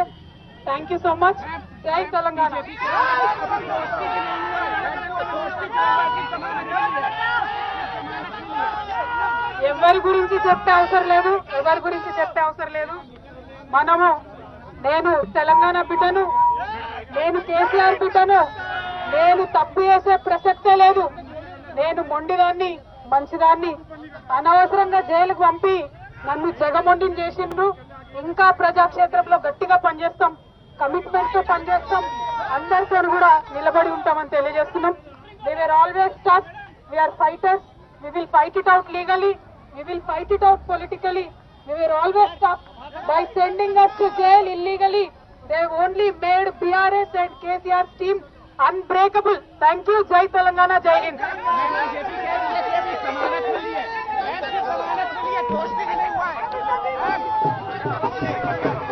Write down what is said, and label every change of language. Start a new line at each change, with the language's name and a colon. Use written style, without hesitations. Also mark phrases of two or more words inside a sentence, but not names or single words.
English: Thank you so much.
Hindi: जय तेलंगाना.
Telugu: ఎవరి గురించి చెప్పే అవసరం లేదు, ఎవరి గురించి చెప్పే అవసరం లేదు. మనము నేను తెలంగాణ బిడ్డను, నేను కేసీఆర్ బిడ్డను, నేను తప్పు చేసే ప్రసక్తే లేదు. నేను మొండిదాన్ని, మంచిదాన్ని. అనవసరంగా జైలుకు పంపి నన్ను జగమొండిని చేసిండ్రు. ఇంకా ప్రజాక్షేత్రంలో గట్టిగా పనిచేస్తాం, కమిట్మెంట్ తో పనిచేస్తాం, అందరితో కూడా నిలబడి ఉంటామని తెలియజేస్తున్నాం.
English: We are always tough, we are fighters, we will fight it out legally, we will fight it out politically. We are always tough. By sending us to jail illegally, they only made BRS and KCR's team unbreakable. Thank you.
Hindi: जय तेलंगाना, जय हिंद. समानत के लिए